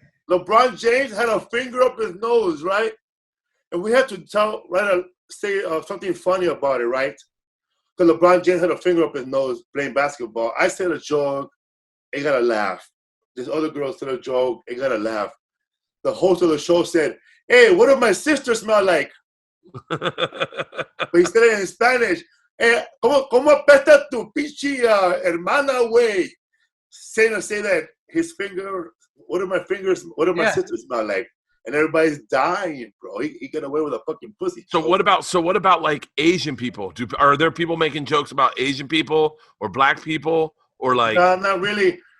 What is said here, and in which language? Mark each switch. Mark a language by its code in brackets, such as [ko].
[en] LeBron James had a finger up his nose, right? And we had to say something funny about it, right? Because LeBron James had a finger up his nose playing basketball. I said a joke, they got to laugh. This other girl said a joke, they got to laugh. The host of the show said, hey, what do my sisters smell like? But he said it in Spanish. [es] Hey, ¿cómo apesta tu pinche hermana, güey? [en] Say that his finger, what do my sisters smell like? And everybody's dying, bro. He got away with a fucking pussy. So what about like Asian people? Are there people making jokes about Asian people or black people or like? No, not really.